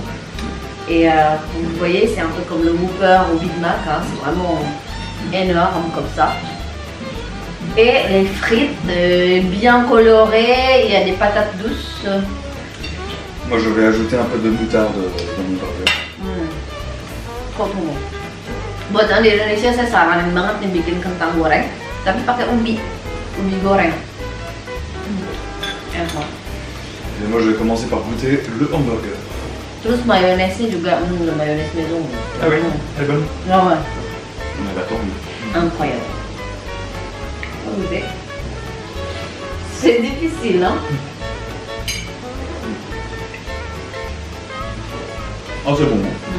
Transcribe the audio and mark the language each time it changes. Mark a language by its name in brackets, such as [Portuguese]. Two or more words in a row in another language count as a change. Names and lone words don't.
[French] Et comme vous voyez, c'est un peu comme le Whopper au Big Mac, hein, c'est vraiment énorme comme ça. Et les frites bien colorées, il y a des patates douces. Moi je vais ajouter un peu de moutarde dans mon burger. Trop bon. [Indonesian] Buat orang di Indonesia saya saranin banget nih bikin kentang goreng, tapi pakai ubi goreng. Enak. [French] Et moi je vais commencer par goûter le hamburger. [Indonesian] Terus mayonesnya juga, [French] le mayonnaise maison. Ah oui, elle est bonne. Ah ouais. On a attendu. Incroyable. C'est difficile, hein? Ah, c'est bon.